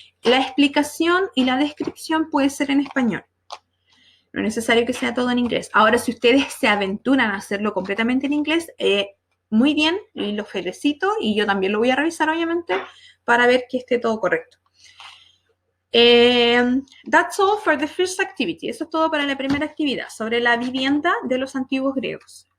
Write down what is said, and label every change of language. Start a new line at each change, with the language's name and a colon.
Spanish: La explicación y la descripción puede ser en español. No es necesario que sea todo en inglés. Ahora, si ustedes se aventuran a hacerlo completamente en inglés, muy bien, y los felicito, y yo también lo voy a revisar, obviamente, para ver que esté todo correcto.
English: That's all for the first activity.
Spanish: Eso es todo para la primera actividad, sobre la vivienda de los antiguos griegos.